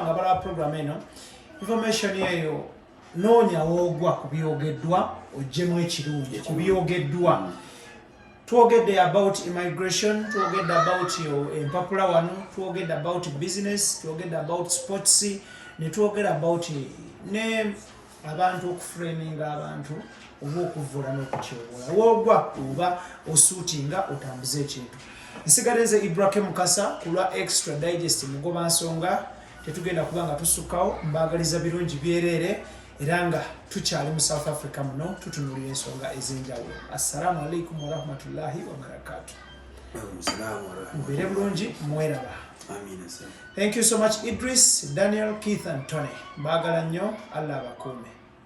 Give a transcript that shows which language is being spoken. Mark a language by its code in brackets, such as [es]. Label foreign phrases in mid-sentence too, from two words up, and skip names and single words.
[lg] nga bala program eno information eyo noonya woogwa ku byogeddwa oggyemu ekirungi ku byogeddwa twogedde [en] about immigration [lg] twogedde about empapula wano twogedde [en] about business [lg] twogedde [en] about sports [lg] ne twogedde about ne abantu okuframinga abantu oba okuvula n'okutyobola woogwa oba osuutinga otambuze ekintu. Nsigalenze Ibrahim Mukasa ku lwa Extra Digest mugoba nsonga tetugenda kuba nga tusukkawo mbaagaliza birungi byereere era nga tukyali mu South Africa muno tutunulira ensonga ez'enjawulo. [ar] السلام عليكم ورحمة الله وبركاته. [lg] Mubere bulungi mweraba. [en] Thank you so much Idris, Daniel, Keith and Tony. [lg] Mbagala nnyo, Allah abakuume.